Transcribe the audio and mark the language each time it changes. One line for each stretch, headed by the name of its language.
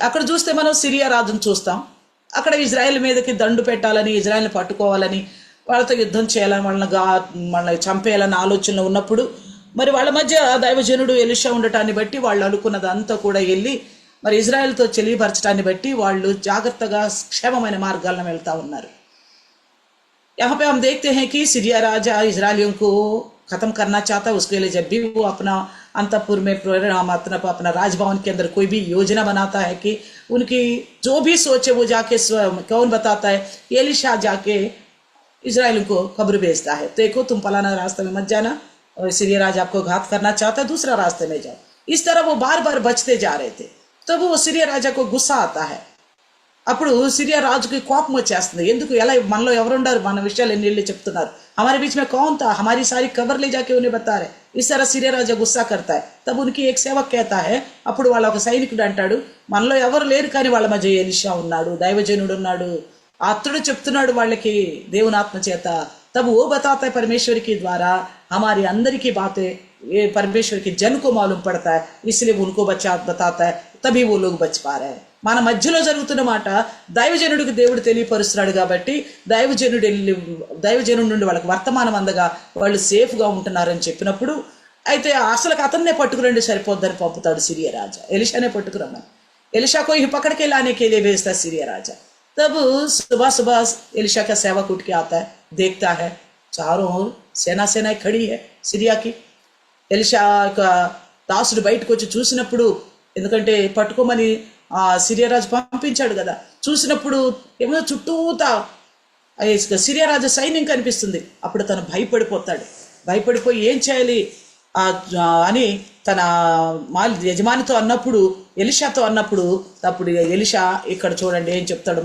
Telugu: అక్కడ చూస్తే మనం సిరియా రాజును చూస్తాం। అక్కడ ఇజ్రాయెల్ మీదకి దండు పెట్టాలని, ఇజ్రాయెల్ని పట్టుకోవాలని, వాళ్ళతో యుద్ధం చేయాలని, వాళ్ళని చంపేయాలని ఆలోచనలో ఉన్నప్పుడు మరి వాళ్ళ మధ్య దైవజనుడు ఎలీషా ఉండటాన్ని బట్టి వాళ్ళు అనుకున్నదంతా కూడా వెళ్ళి మరి ఇజ్రాయెల్తో చెలిపరచడాన్ని బట్టి వాళ్ళు జాగ్రత్తగా క్షేమమైన మార్గాలను వెళ్తా ఉన్నారు।
Hindi: यहाँ पे हम देखते हैं कि सीरिया राजा इजरायलियों को खत्म करना चाहता है। उसके लिए जब भी वो अपना अंतपुर में अपना राजभवन के अंदर कोई भी योजना बनाता है कि उनकी जो भी सोचे वो जाके कौन बताता है, एलीशा जाके इजराइल को खबर भेजता है, देखो तुम फलाना रास्ते में मत जाना, और सीरिया राजा आपको घात करना चाहता है, दूसरा रास्ते में जाओ। इस तरह वो बार बार बचते जा रहे थे। तो वो सीरिया राजा को गुस्सा आता है।
Telugu: అప్పుడు సిరియా రాజుకి కోపం వచ్చేస్తుంది। ఎందుకు ఎలా మనలో ఎవరుండారు, మన విషయాలు ఎన్ని చెప్తున్నారు,
Hindi: हमारे बीच में कौन था, हमारी सारी खबर ले जाके उन्हें बता रहे। इस तरह सीरिया राजा गुस्सा करता है। तब उनकी एक सेवक कहता है,
Telugu: అప్పుడు వాళ్ళ ఒక సైనికుడు అంటాడు, మనలో ఎవరు లేరు కానీ వాళ్ళ మధ్య ఎలీషా ఉన్నాడు, దైవజనుడు ఉన్నాడు, అతడు చెప్తున్నాడు వాళ్ళకి దేవుని ఆత్మ చేత।
Hindi: तब वो बताता है परमेश्वर के द्वारा हमारी अंदर की बातें ये परमेश्वर के जन को मालूम पड़ता है, इसलिए उनको बताता है, तभी वो लोग बच पा रहे हैं।
Telugu: మన మధ్యలో జరుగుతున్న మాట దైవజనుడికి దేవుడు తెలియపరుస్తున్నాడు కాబట్టి దైవజనుడి నుండి వాళ్ళకి వర్తమానం అందగా వాళ్ళు సేఫ్గా ఉంటున్నారని చెప్పినప్పుడు, అయితే అసలు అతన్నే పట్టుకురండి సరిపోద్దని పంపుతాడు సిరియా రాజా। ఎలీషానే పట్టుకురమ్మని,
Hindi: एलिशा को ही पकड़ के लाने के लिए भेजता सीरिया राजा। तब सुबह सुबह एलिशा का सेवक उठ के आता है, देखता है चारों ओर सेना खड़ी है सीरिया की। एलिशा का
Telugu: దాసుడు బయటకు వచ్చి చూసినప్పుడు, ఎందుకంటే పట్టుకోమని సిరియా రాజు పంపించాడు కదా, చూసినప్పుడు ఏమో చుట్టూతా సిరియా రాజు సైన్యం కనిపిస్తుంది। అప్పుడు తను భయపడిపోయి ఏం చేయాలి అని తన యజమానితో అన్నప్పుడు, ఎలీషాతో అన్నప్పుడు, అప్పుడు ఎలీషా ఇక్కడ చూడండి ఏం చెప్తాడు।